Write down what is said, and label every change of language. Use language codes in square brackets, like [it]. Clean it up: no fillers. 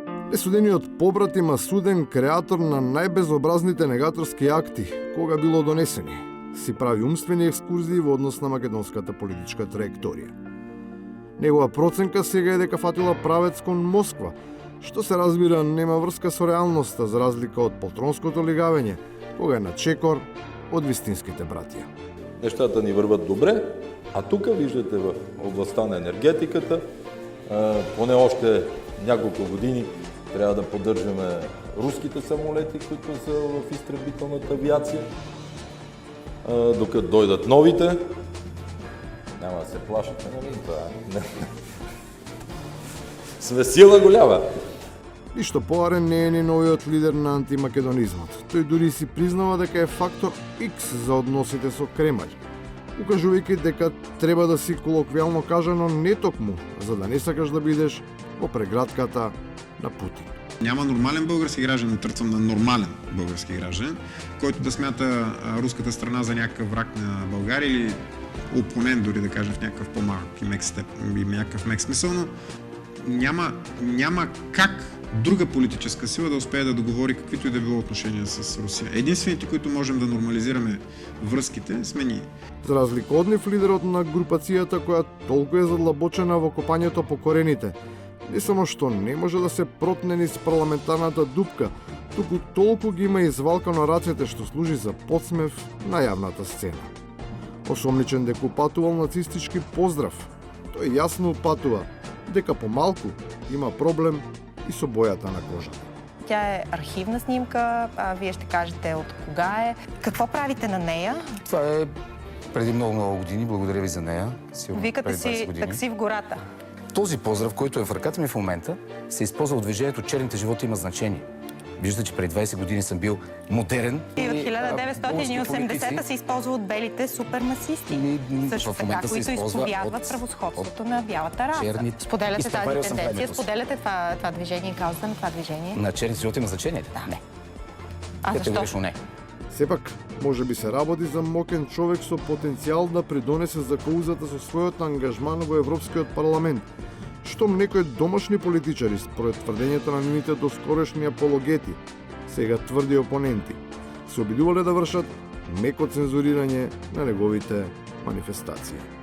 [mk] Пресудениот побратим суден креатор на најбезобразните негаторски акти, кога било донесени, си прави умствени екскурзии во однос на македонската политичка траекторија. Негова проценка сега е дека фатила правец кон Москва, што се разбира нема врска со реалноста за разлика од полтронското лигавење, кога е на чекор од вистинските братија. Нештата ни врват добре, [bg] а тука виждате во областта на енергетиката, поне още няколко години трябва да поддържаме руските самолети, които са в изтребителната авиация, докато дойдат новите. Няма да се плашите, нали? Сме сила голяма. [mk] Ништо поарен не е ни новиот лидер на антимакедонизмот. Тој дури си признава дека е фактор X за односите со Кремљ, укажувајќи дека треба да си колоквијално кажано не токму, за да не сакаш да бидеш во прегратката на Путин. [bg] Няма нормален български гражданин, търцам на нормален български гражданин, който да смята руската страна за някакъв враг на България или опонент, дори да кажем в някакъв по-малък и мек степ, и някакъв мек смисъл, но няма как друга политическа сила да успее да договори каквито и да било отношения с Русия. Единствените, които можем да нормализираме връзките, сме ние. [mk] За разлика од нив, лидерот на групацијата која толку е задлабочена во копањето по корените, не само што не може да се протне низ парламентарната дупка, туку толку ги има извалкано рацете што служи за подсмев на јавната сцена. Осомничен дека упатувал нацистички поздрав, тој јасно упатува дека помалку има проблем и со бојата на кожата. [bg] Тя е архивна снимка, вие ще кажете от кога е. Какво правите на нея? Това е преди много години, благодаря ви за нея. Викате си такси в гората. Този поздрав, който е в ръката ми в момента, се използва от движението "Черните животи има значение". Виждате, че преди 20 години съм бил модерен. И от 1980-та се използва от белите супермасисти. Също така, които изповядват правосходството на бялата раса. Споделяте тази тенденция, споделяте това движение, каузата на това движение? На черните животи има значение? Да. Не. А защо? Категорично не. [mk] Сепак, може би се работи за мокен човек со потенцијал да придонесе за каузата со својот ангажман во Европскиот парламент, штом некои домашни политичари, според тврдењето на нивните доскорешни апологети, сега тврди опоненти, се обидувале да вршат меко цензурирање на неговите манифестации.